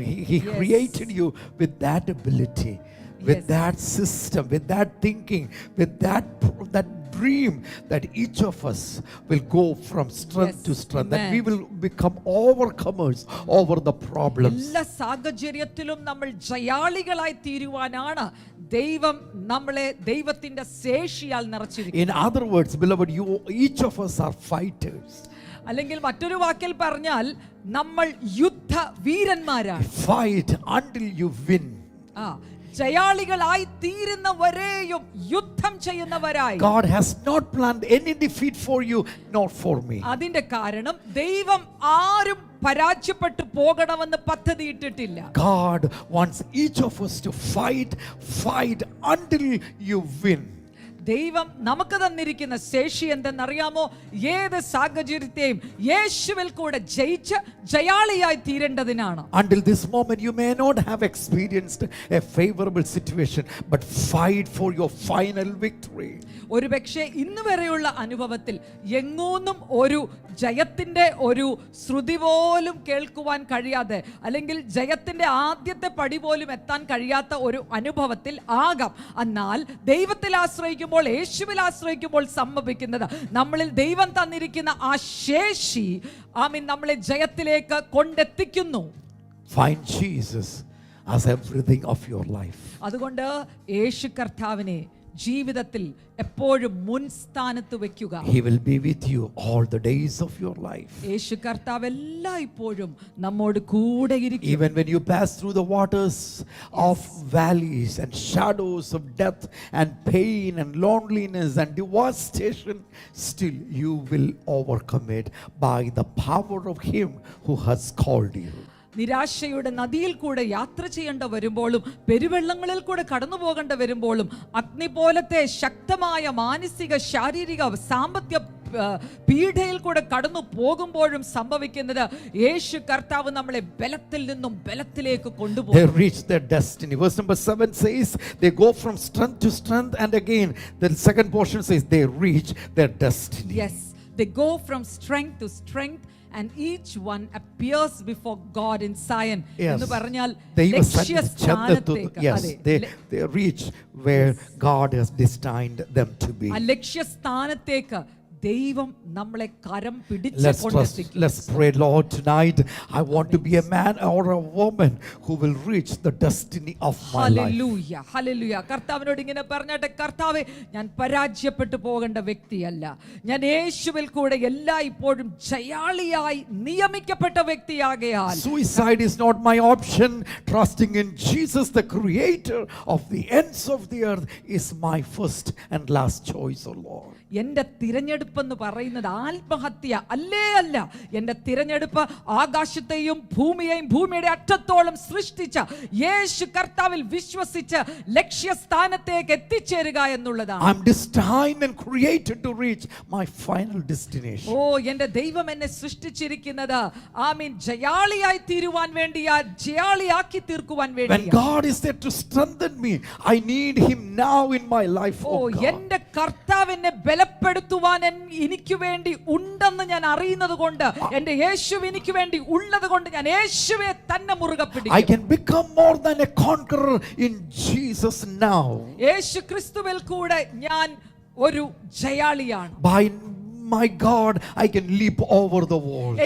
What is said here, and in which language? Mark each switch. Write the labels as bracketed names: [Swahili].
[English] He created you with that ability, with that system, with that thinking, with that dream that each of us will go from strength to strength, that we will become overcomers over the problems. [Malayalam] എല്ലാ സാഹചര്യത്തിലും നമ്മൾ ജയാളികളായി തീരുവാനാണ് ദൈവം നമ്മളെ ദൈവത്തിന്റെ ശേഷിയാൽ നിറച്ചിരിക്കുന്നത്. [English] In other words, beloved, each of us are fighters. [Malayalam] അല്ലെങ്കിൽ മറ്റൊരു വാക്കിൽ പറഞ്ഞാൽ നമ്മൾ യുദ്ധ വീരന്മാരാണ്. [English] Fight until you win. [Malayalam] ജയാളികളായി തീരുന്നവരെയും യുദ്ധം ചെയ്യുന്നവരായി. [English] God has not planned any defeat for you nor for me. [Malayalam] അതിന്റെ കാരണം ദൈവം ആരും പരാജയപ്പെട്ടു പോകണമെന്ന് പദ്ധതിയിട്ടിട്ടില്ല. [English] God wants each of us to fight until you win. [Malayalam] ദൈവം നമുക്ക് തന്നിരിക്കുന്ന ശേഷി എന്തെന്നറിയാമോ? ഏത് സാഹചര്യത്തെയും യേശുവിൽ കൂടെ ജയിച്ച് ജയാളിയായി തീരേണ്ടതിനാണ്. [English] Until this moment you may not have experienced a favorable situation, but fight for your final victory. [Malayalam] ഒരുപക്ഷെ ഇന്ന് വരെയുള്ള അനുഭവത്തിൽ എങ്ങോന്നും ഒരു ജയത്തിന്റെ ഒരു ശ്രുതി പോലും കേൾക്കുവാൻ കഴിയാതെ അല്ലെങ്കിൽ ജയത്തിന്റെ ആദ്യത്തെ പടി പോലും എത്താൻ കഴിയാത്ത ഒരു അനുഭവത്തിൽ ആകാം. എന്നാൽ ദൈവത്തിൽ ആശ്രയിക്കുമ്പോൾ, യേശുവിൽ ആശ്രയിക്കുമ്പോൾ സംഭവിക്കുന്നത് നമ്മളിൽ ദൈവം തന്നിരിക്കുന്ന ആ ശേഷി നമ്മളെ ജയത്തിലേക്ക് കൊണ്ടെത്തിക്കുന്നു. [English] Find Jesus as everything of your life. [Malayalam] അതുകൊണ്ട് യേശു കർത്താവിനെ ജീവിതത്തിൽ എപ്പോഴും മുൻസ്ഥാനത്ത് വെക്കുക. [English] He will be with you all the days of your life. [Malayalam] യേശു കർത്താവ് എല്ലായ്പ്പോഴും നമ്മോട് കൂടെ ഇരിക്കും. [English] Even when you pass through the waters of valleys and shadows of death and pain and loneliness and devastation, still you will overcome it by the power of Him who has called you. [Malayalam] നിരാശയുടെ നദിയിൽ കൂടെ യാത്ര ചെയ്യേണ്ട വരുമ്പോഴും പെരുവെള്ളങ്ങളിൽ കൂടെ കടന്നു പോകേണ്ട വരുമ്പോഴും അഗ്നി പോലത്തെ ശക്തമായ മാനസിക ശാരീരിക സാമ്പത്തിക പീഡയിൽ കൂടെ കടന്നു പോകുമ്പോഴും സംഭവിക്കുന്നത് യേശു കർത്താവ് നമ്മളെ ബലത്തിൽ നിന്നും ബലത്തിലേക്ക് കൊണ്ടുപോകും. [English] They reach their destiny. Verse number 7 says they go from strength to strength, and again the second portion says they reach their destiny. Yes, they go from strength to strength and each one appears before God in Zion. [Malayalam] എന്ന് പറഞ്ഞാൽ ലക്ഷ്യസ്ഥാനത്തേക്ക്, [English] they reach where God has destined them to be. [Malayalam] ആ ലക്ഷ്യസ്ഥാനത്തേക്ക് ദൈവം നമ്മളെ കരം പിടിച്ച് [English] Let's trust, [Malayalam] കൊണ്ടെത്തിക്കും. [English] let's pray, Lord, tonight. I want to be a man or a woman who will reach the destiny of my life. [Malayalam] Hallelujah, hallelujah. കർത്താവിനോട് ഇങ്ങനെ പറഞ്ഞാട്ടെ, കർത്താവേ, ഞാൻ പരാജയപ്പെട്ടു പോകേണ്ട വ്യക്തിയല്ല, ഞാൻ യേശുവിൽ കൂടെ ഇപ്പോഴും ജയാളിയായി നിയമിക്കപ്പെട്ട വ്യക്തിയാകയാൽ [English] Suicide is not my option. Trusting in Jesus, the creator of the ends of the earth, is my first and last choice, O Lord. [Malayalam] എന്റെ തിരഞ്ഞെടുപ്പെന്ന് പറയുന്നത് ആത്മഹത്യ അല്ല. എന്റെ തിരഞ്ഞെടുപ്പ് ആകാശത്തെയും ഭൂമിയെയും ഭൂമിയുടെ അറ്റത്തോളം സൃഷ്ടിച്ച യേശു കർത്താവിൽ വിശ്വസിച്ച് ലക്ഷ്യസ്ഥാനത്തേക്ക് എത്തിച്ചേരുക എന്നുള്ളതാണ്. [English] I'm destined and created to reach my final destination. [Malayalam] എന്റെ ദൈവം എന്നെ സൃഷ്ടിച്ചിരിക്കുന്നത് ആമീൻ ജയാളിയായി തീരുവാൻ വേണ്ടിയാ, ജയാളിയാക്കി തീർക്കുവാൻ [English] When [Malayalam] വേണ്ടിയാ. [English] God is there to strengthen me, I need him now in my life, oh God. [Malayalam] എന്റെ കർത്താവിനെ ബലപ്പെടുത്തുവാൻ എനിക്ക് വേണ്ടി ഉണ്ടെന്ന് ഞാൻ അറിയുന്നത് കൊണ്ട്, എന്റെ യേശു എനിക്ക് വേണ്ടി ഉള്ളത് കൊണ്ട് ഞാൻ യേശുവെ തന്നെ മുറുകെ [English] I [Malayalam] പിടിക്കും. [English] can become more than a conqueror in Jesus now. [Malayalam] യേശു ക്രിസ്തുവിൽ കൂടെ ഞാൻ ഒരു ജയാളിയാണ്. [English] By my God, I can leap over the walls.